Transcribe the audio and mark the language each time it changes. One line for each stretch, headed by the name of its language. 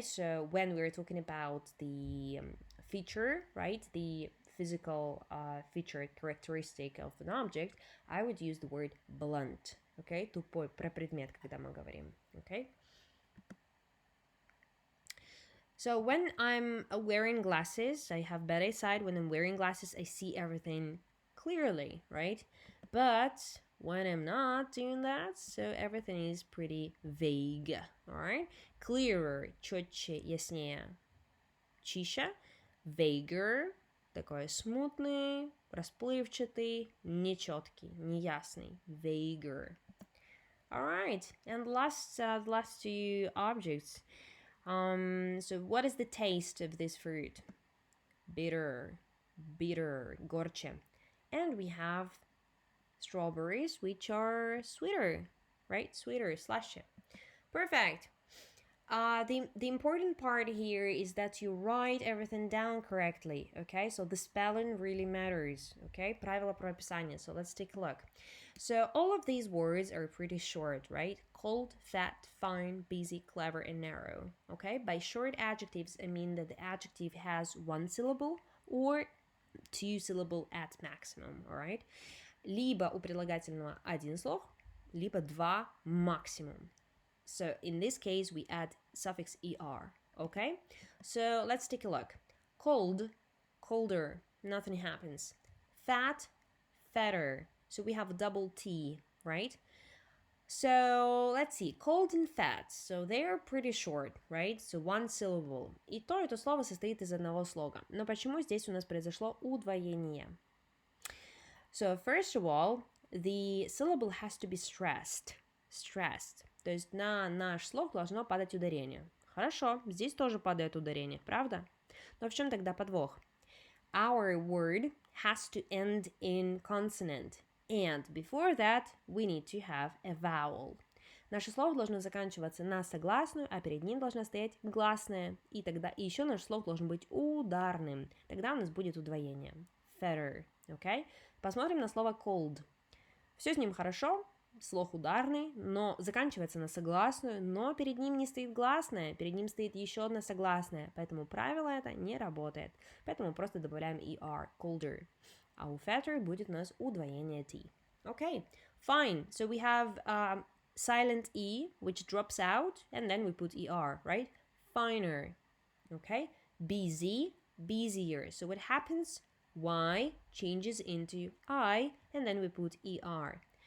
English: So when we're talking about the feature, right, the physical feature characteristic of an object, I would use the word blunt, okay?
Russian: Тупой, про предмет, когда мы говорим, okay?
English: So when I'm wearing glasses, I have better sight. When I'm wearing glasses, I see everything clearly, right? But when I'm not doing that, so everything is pretty vague, all right? Clearer,
Russian: четче, яснее, чище.
English: Vaguer,
Russian: такой смутный, расплывчатый, нечеткий, неясный.
English: Vaguer. All right, and the last two objects. So what is the taste of this fruit? Bitter,
Russian: горче.
English: And we have strawberries, which are sweeter, right? Sweeter,
Russian: слаще.
English: Perfect. The important part here is that you write everything down correctly, okay? So the spelling really matters, okay?
Russian: Правила про описание.
English: So let's take a look. So all of these words are pretty short, right? Cold, fat, fine, busy, clever, and narrow, okay? By short adjectives, I mean that the adjective has one syllable or two syllable at maximum, all right?
Russian: Либо у прилагательного один слог, либо два максимум.
English: So in this case, we add suffix er, okay? So let's take a look. Cold, colder, nothing happens. Fat, fatter. So we have a double T, right? So let's see, cold and fat. So they're pretty short, right? So one syllable.
Russian: И то это слово состоит из одного слога. Но почему здесь у нас произошло удвоение? So first of all, the syllable has to be stressed. Stressed. То есть на наш слог должно падать ударение. Хорошо, здесь тоже падает ударение, правда? Но в чем тогда подвох?
English: Our word has to end in consonant. And before that, we need to have a vowel.
Russian: Наше слово должно заканчиваться на согласную, а перед ним должна стоять гласная. И тогда еще наш слог должен быть ударным. Тогда у нас будет удвоение.
English: Fatter, okay?
Russian: Посмотрим на слово cold. Все с ним хорошо, слог ударный, но заканчивается на согласную, но перед ним не стоит гласная, перед ним стоит еще одна согласная, поэтому правило это не работает. Поэтому просто добавляем er, colder. А у fatter будет у нас удвоение t.
English: Okay, fine. So we have silent e, which drops out, and then we put er, right? Finer. Okay, busy, busier. So what happens? Y changes into I, and then we put er.